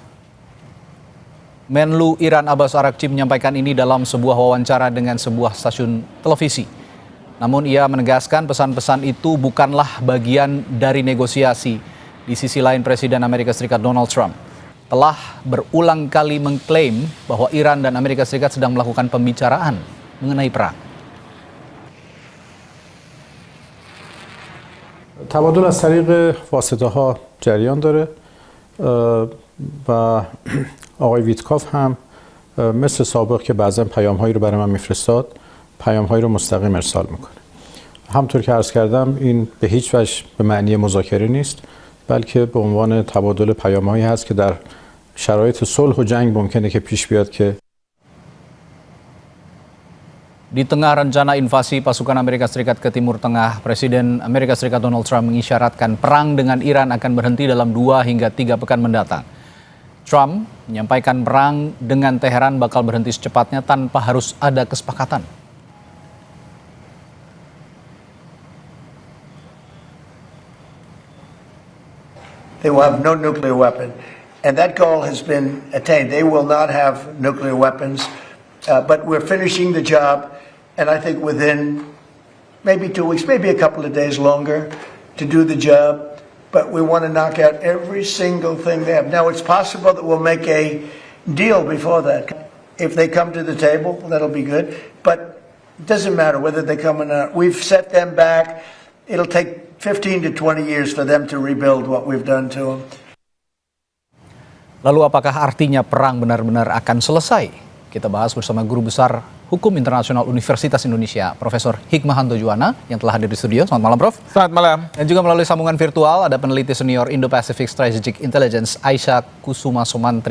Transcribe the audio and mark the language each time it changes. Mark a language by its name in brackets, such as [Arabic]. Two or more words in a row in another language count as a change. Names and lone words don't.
[Indonesian] Menlu Iran Abbas Araghchi menyampaikan ini dalam sebuah wawancara dengan sebuah stasiun televisi. Namun ia menegaskan pesan-pesan itu bukanlah bagian dari negosiasi. Di sisi lain, Presiden Amerika Serikat Donald Trump telah berulang kali mengklaim bahwa Iran dan Amerika Serikat sedang melakukan pembicaraan mengenai perang. [Persian] تبادل از طریق واسطه ها جریان داره و آقای ویتکاف هم مثل سابق که بعضا پیام هایی رو برای من میفرستاد پیام هایی رو مستقیم ارسال میکنه. همطور که عرض کردم این به هیچ وجه به معنی مذاکره نیست بلکه به عنوان تبادل پیام هایی هست که در شرایط صلح و جنگ ممکنه که پیش بیاد که [Indonesian] Di tengah rencana invasi pasukan Amerika Serikat ke Timur Tengah, Presiden Amerika Serikat Donald Trump mengisyaratkan perang dengan Iran akan berhenti dalam 2 hingga 3 pekan mendatang. Trump menyampaikan perang dengan Teheran bakal berhenti secepatnya tanpa harus ada kesepakatan. [English] They will have no nuclear weapon. And that goal has been attained. They will not have nuclear weapons. But we're finishing the job. And I think within maybe 2 weeks, maybe a couple of days longer to do the job. But we want to knock out every single thing they have. Now, it's possible that we'll make a deal before that. If they come to the table, that'll be good. But it doesn't matter whether they come or not. We've set them back. It'll take 15 to 20 years for them to rebuild what we've done to them. [Indonesian] Lalu apakah artinya perang benar-benar akan selesai? Kita bahas bersama Guru Besar Hukum Internasional Universitas Indonesia, Profesor Hikmahanto Juwana, yang telah hadir di studio. Selamat malam, Prof. Selamat malam. Dan juga melalui sambungan virtual ada peneliti senior Indo-Pacific Strategic Intelligence, Aisyah Kusuma Sumantri.